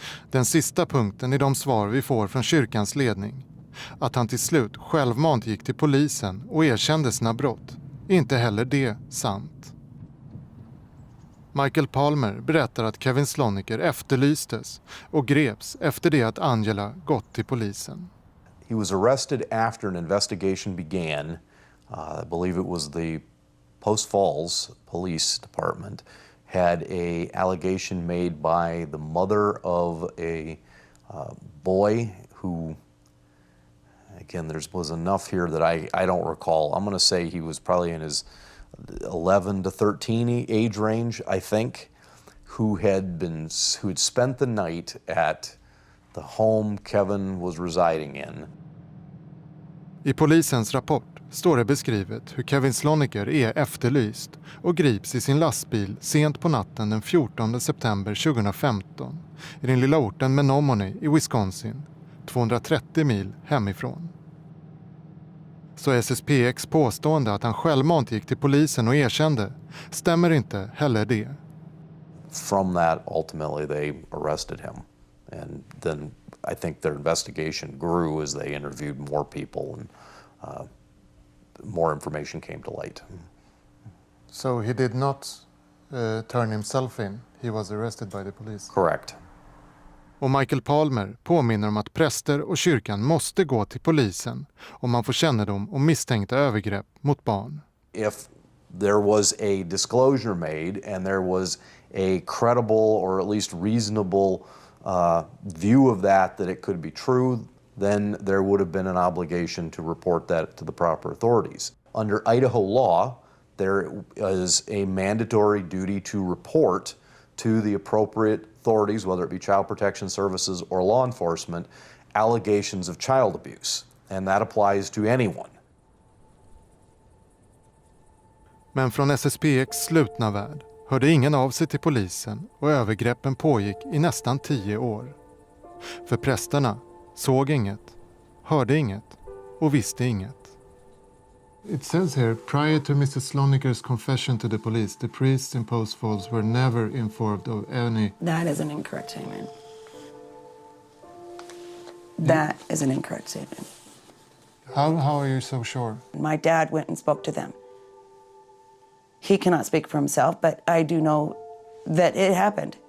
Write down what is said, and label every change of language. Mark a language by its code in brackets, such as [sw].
[sv] Den sista punkten i de svar vi får från kyrkans ledning, att han till slut självmant gick till polisen och erkände sina brott, är inte heller det sant. Michael Palmer berättar att Kevin Sloniker efterlystes och greps efter det att Angela gått till polisen. [en] He was arrested after an investigation began. I believe it was the Post Falls Police Department had a allegation made by the mother of a boy who, again, there was enough here that I don't recall. I'm going to say he was probably in his 11 to 13 age range, I think, who had spent the night at the home Kevin was residing in. [sv] I polisens rapport står det beskrivet hur Kevin Sloniker är efterlyst och grips i sin lastbil sent på natten den 14 september 2015 i den lilla orten Menominee i Wisconsin, 230 mil hemifrån. Så FSSPX påstående att han självmant gick till polisen och erkände stämmer inte heller det. [en] From that, ultimately they arrested him. And then I think their investigation grew as they interviewed more people and more information came to light. So he did not turn himself in. He was arrested by the police. Correct. [sv] Och Michael Palmer påminner om att präster och kyrkan måste gå till polisen om man får kännedom om misstänkta övergrepp mot barn. [en] If there was a disclosure made and there was a credible or at least reasonable view of that it could be true, then there would have been an obligation to report that to the proper authorities. Under Idaho law, there is a mandatory duty to report to the appropriate authorities, whether it be Child Protection Services or law enforcement, allegations of child abuse. And that applies to anyone. [sv] Men från FSSPX slutna värld hörde ingen av sig till polisen och övergreppen pågick i nästan 10 år. För prästerna såg inget, hörde inget och visste inget. [en] It says here, prior to Mr. Sloniker's confession to the police, the priests in Post Falls were never informed of any... That is an incorrect statement. That is an incorrect statement. How are you so sure? My dad went and spoke to them. He cannot speak for himself, but I do know that it happened.